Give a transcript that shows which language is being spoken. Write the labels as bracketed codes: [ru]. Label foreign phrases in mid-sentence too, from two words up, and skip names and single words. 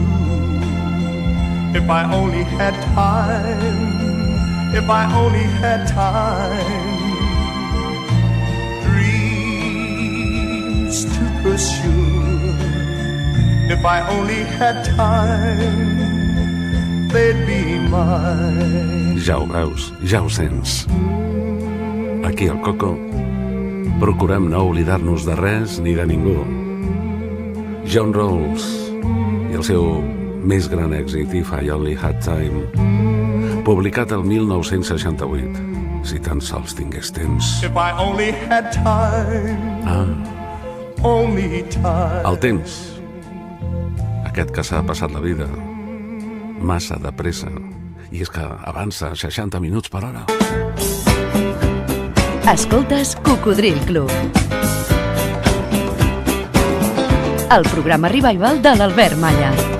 [en] If I only had time, if I only had time, dreams to pursue. If I only had time, they'd be mine. [ca] Ja ho veus, ja ho sents. Aquí al Coco procurem no oblidar-nos de res ni de ningú. John Rawls i el seu més gran èxit, [en] If I Only Had Time, [ca] publicat el 1968, si tan sols tingués temps. [en] If I only had time, only time. [ca] El temps, aquest que s'ha passat la vida massa de pressa, i és que avança 60 minuts per hora. Escoltes Cocodril Club, el programa revival de l'Albert Malla.